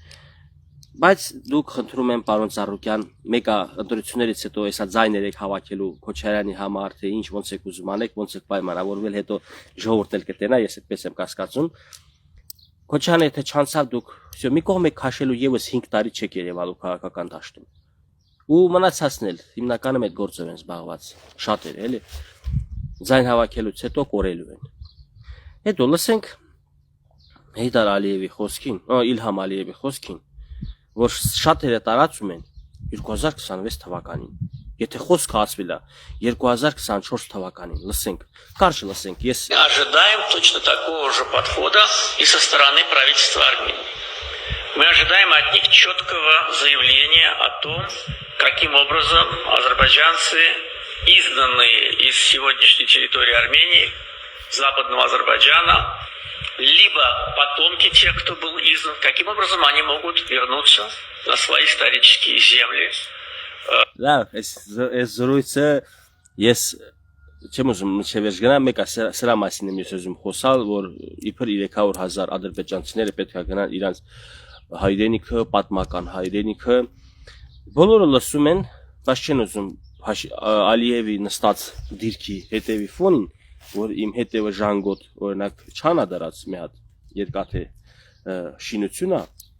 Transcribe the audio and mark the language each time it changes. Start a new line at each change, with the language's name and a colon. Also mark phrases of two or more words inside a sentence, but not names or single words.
Armenian: Բայց դուք խնդրում եմ պարոն Ծառուկյան, մեկը ընտրություններից հետո հեսա ձայներ եք հավաքելու Քոչարյանի համար, թե ինչ ոնց եք ուզում անեք, ոնց եք պայմանավորվել, հետո ժողովուրդն էլ կտենա, ես այդպես եմ կասկածում։ Քոչարյանը եթե չանցավ դուք, всё, մի կողմ եք քաշելու եւս 5 տարի չեք երևալու քաղաքական դաշտում։ Ու մնացածն էլ հիմնականում այդ գործով են զբաղված, շատերը, էլի։ Ձայն հավաքելուց հետո կորելու են։ Հետո լսենք Հեյդար Ալիևի խոսքին, Իլհամ Ալիևի խոսքին, որ շատերը տարածում են 2026 թվականին։ Եթե խոսքը ասվել է 2024 թվականին, լսենք, կարճ лысենք, ես
Russian: Ожидаем точно такого же подхода и со стороны правительства Армении. Мы ожидаем от них четкого заявления о том, каким образом азербайджанцы, изгнанные из сегодняшней территории Армении, западного Азербайджана, либо потомки тех, кто был изгнан, каким образом они могут вернуться на свои исторические земли.
Armenian: Լավ, այս զրույցը ես չեմ ուզում չվերջ գնամ, մեկը սրա մասին եմ ես ուզում խոսալ, որ իբր 300,000 ադրբեջանցիները պետք է գնան իրանց հայրենիքը, պատմական հայրենիքը։ Բոլորը լսում են, բայց չեն ուզում Ալիևի նստած դիրքի հետևի ֆոնին, որ իմ հետևը ժանգոտ, օրինակ, չանա դրած մի հատ երկաթե շինություն է։